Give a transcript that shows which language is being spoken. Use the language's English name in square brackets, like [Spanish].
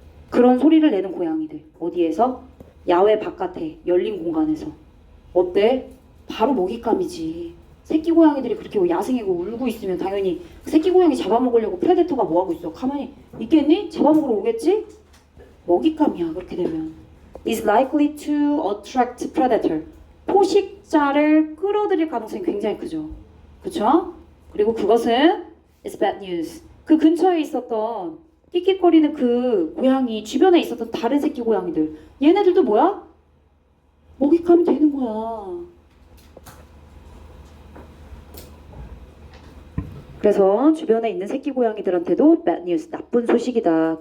[Korean] 그런 소리를 내는 고양이들. 어디에서? 야외 바깥에 열린 공간에서. 어때? 바로 먹잇감이지. 새끼 고양이들이 그렇게 야생이고 울고 있으면 당연히 새끼 고양이 잡아먹으려고 프레데터가 뭐하고 있어? 가만히 있겠니? 잡아먹으러 오겠지? 먹잇감이야. 그렇게 되면 [English] is likely to attract predator. [Korean] 포식자를 끌어들일 가능성이 굉장히 크죠. 그쵸? 그리고 그것은 [English] is bad news. [Korean] 그 근처에 있었던 끽끽거리는 그 고양이 주변에 있었던 다른 새끼 고양이들 얘네들도 뭐야? 먹잇감이 되는 거야. 그래서 주변에 있는 새끼 고양이들한테도 [English] bad news, [Korean] 나쁜 소식이다.